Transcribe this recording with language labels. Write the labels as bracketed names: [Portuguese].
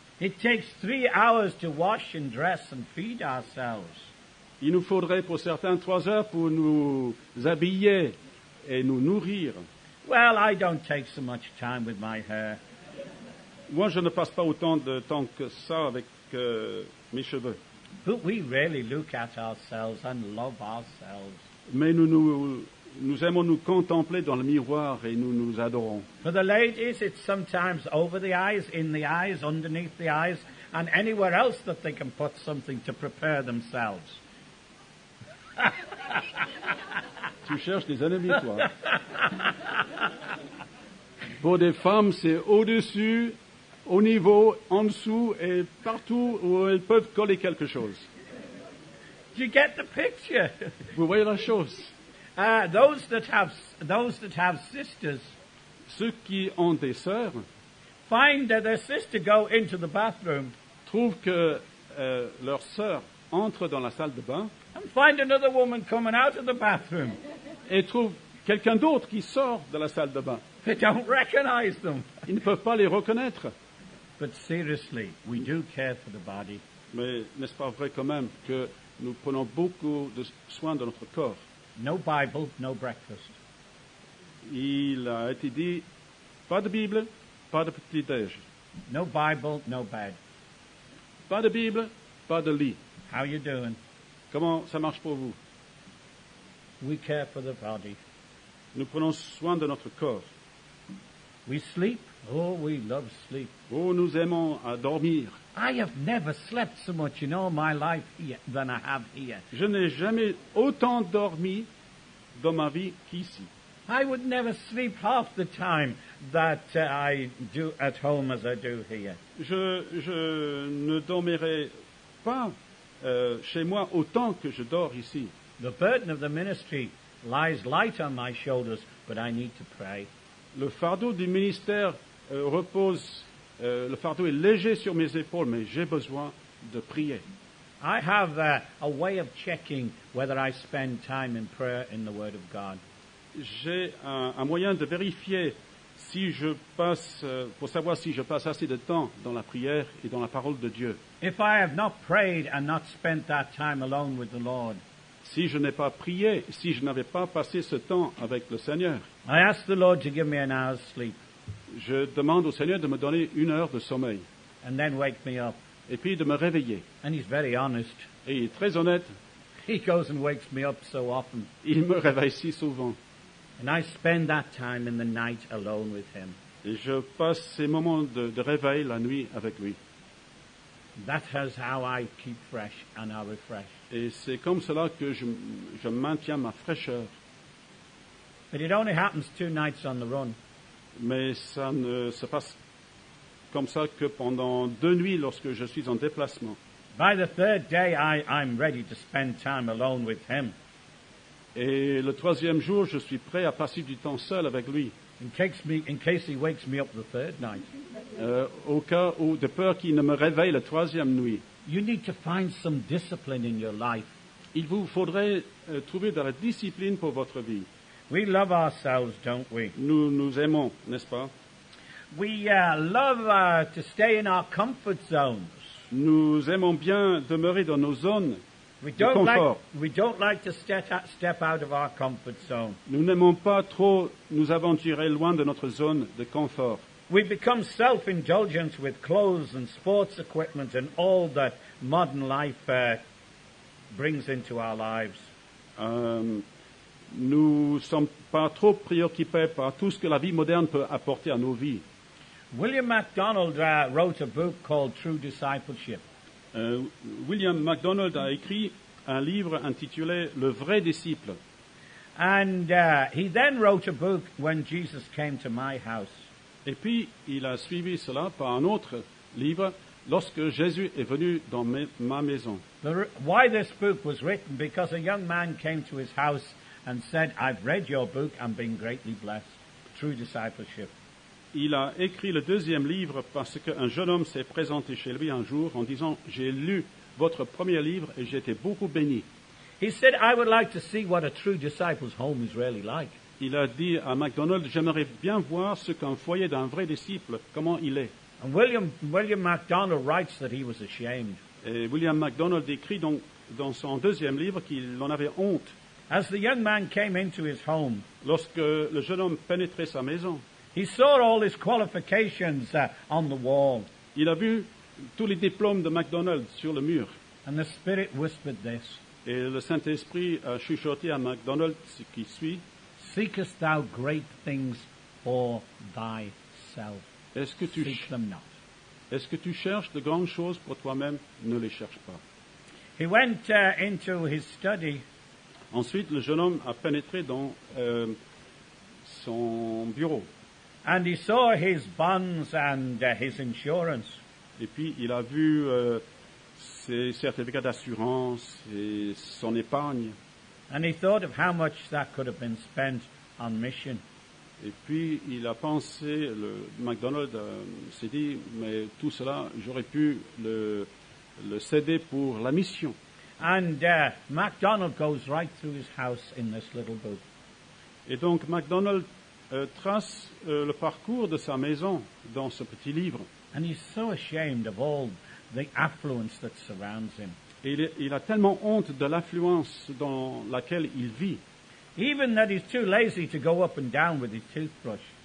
[English] It takes 3 hours to wash and dress and feed ourselves. [French] Il nous faudrait pour certains 3 heures pour nous habiller et nous nourrir. [English] Well, I don't take so much time with my hair. [French] Moi, je ne passe pas autant de temps que ça avec mes cheveux. [English] But we really look at ourselves and love ourselves. [French] Mais nous aimons nous contempler dans le miroir et nous nous adorons. [English] For the ladies, it's sometimes over the eyes, in the eyes, underneath the eyes, and anywhere else that they can put something to prepare themselves. [French] Tu cherches des ennemis, toi. Pour des femmes, c'est au-dessus, au niveau, en dessous et partout où elles peuvent coller quelque chose. [English] Do you get the picture? [French] Vous voyez la chose? [English] Those that have sisters [French] Ceux qui ont des sœurs [English] find their sister go into the bathroom [French] trouvent que leur sœur entre dans la salle de bain [English] and find another woman coming out of the bathroom. [French] et trouvent quelqu'un d'autre qui sort de la salle de bain. [English] They don't recognize them. [French] Ils ne peuvent pas les reconnaître. [English] But seriously, we do care for the body. [French] Mais n'est-ce pas vrai quand même que nous prenons beaucoup de soin de notre corps? [English] No Bible, no breakfast. [French] Il a été dit, pas de Bible, pas de petit-déj. [English] No Bible, no bed. [French] Pas de Bible, pas de lit. [English] How you doing? [French] Comment ça marche pour vous? [English] We care for the body. [French] Nous prenons soin de notre corps. [English] We sleep. Oh, we love sleep. [French] Oh, nous aimons à dormir. [English] I have never slept so much in all my life here than I have here. [French] Je n'ai jamais autant dormi dans ma vie qu'ici. [English] I would never sleep half the time that I do at home as I do here. [French] Je ne dormirai pas chez moi autant que je dors ici. [English] The burden of the ministry lies light on my shoulders, but I need to pray. [French] Le fardeau du ministère le fardeau est léger sur mes épaules, mais j'ai besoin de prier. [English] I have a way of checking whether I spend time in prayer in the Word of God. [French] J'ai un moyen de vérifier si je passe, pour savoir si je passe assez de temps dans la prière et dans la parole de Dieu. [English] If I have not prayed and not spent that time alone with the Lord, [French] Si je n'ai pas prié, si je n'avais pas passé ce temps avec le Seigneur, [English] I ask the Lord to give me an hour's sleep [French] je demande au Seigneur de me donner 1 heure de sommeil [English] and then wake me up. [French] et puis de me réveiller. [English] And He's very honest. [French] Et il est très honnête, [English] He goes and wakes me up so often. [French] il me réveille si souvent. [English] And I spend that time in the night alone with Him. [French] Et je passe ces moments de réveil la nuit avec lui. [English] That is how I keep fresh and are refreshed. [French] Et c'est comme cela que je maintiens ma fraîcheur. [English] But it only happens 2 nights on the run. [French] Mais ça ne se passe comme ça que pendant 2 nuits lorsque je suis en déplacement. [English] By the 3rd day, I'm ready to spend time alone with Him. [French] Et le 3e jour, je suis prêt à passer du temps seul avec lui. [English] In case He wakes me up the 3rd night. [French] Au cas où, de peur qu'il ne me réveille la 3e nuit. [English] You need to find some discipline in your life. [French] Il vous faudrait trouver de la discipline pour votre vie. [English] We love ourselves, don't we? [French] Nous nous aimons, n'est-ce pas? [English] We love to stay in our comfort zones. [French] Nous aimons bien demeurer dans nos zones [English] We [French] de [English] don't [French] confort. [English] like to step out of our comfort zone. [French] Nous n'aimons pas trop nous aventurer loin de notre zone de confort. [English] We become self-indulgent with clothes and sports equipment and all that modern life brings into our lives. [French] Nous ne sommes pas trop préoccupés par tout ce que la vie moderne peut apporter à nos vies. [English] William MacDonald wrote a book called True Discipleship. [French] William MacDonald a écrit un livre intitulé Le vrai disciple. [English] And he then wrote a book when Jesus came to my house. [French] Et puis, il a suivi cela par un autre livre, Lorsque Jésus est venu dans ma maison. [English] Why this book was written? Because a young man came to his house and said, I've read your book and been greatly blessed. True discipleship. [French] Il a écrit le deuxième livre parce qu'un jeune homme s'est présenté chez lui un jour en disant « J'ai lu votre premier livre et j'ai été beaucoup béni. » [English] He said, I would like to see what a true disciple's home is really like. [French] Il a dit à MacDonald « J'aimerais bien voir ce qu'un foyer d'un vrai disciple, comment il est. » [English] And William MacDonald writes that he was ashamed. [French] Et William MacDonald écrit donc dans son deuxième livre qu'il en avait honte. [English] As the young man came into his home, [French] Lorsque le jeune homme pénétrait sa maison, [English] he saw all his qualifications on the wall. [French] il a vu tous les diplômes de MacDonald sur le mur. [English] And the Spirit whispered this, [French] Et le Saint-Esprit a chuchoté à MacDonald ce qui suit. [English] Seekest thou great things for thyself? [French] Est-ce que [English] Seek them not. [French] Est-ce que tu cherches de grandes choses pour toi-même? Ne les cherche pas. [English] He went into his study. [French] Ensuite, le jeune homme a pénétré dans son bureau. [English] And he saw his bonds and his insurance. [French] Et puis, il a vu ses certificats d'assurance et son épargne. [English] And he thought of how much that could have been spent on mission. [French] Et puis, il a pensé, MacDonald s'est dit, mais tout cela, j'aurais pu le céder pour la mission. [English] And MacDonald goes right through his house in this little book. [French] Et donc, MacDonald trace le parcours de sa maison dans ce petit livre. [English] And he's so ashamed of all the affluence that surrounds him. [French] Et il a tellement honte de l'affluence dans laquelle il vit. [English] Even that he's too lazy to go up and down with his toothbrush.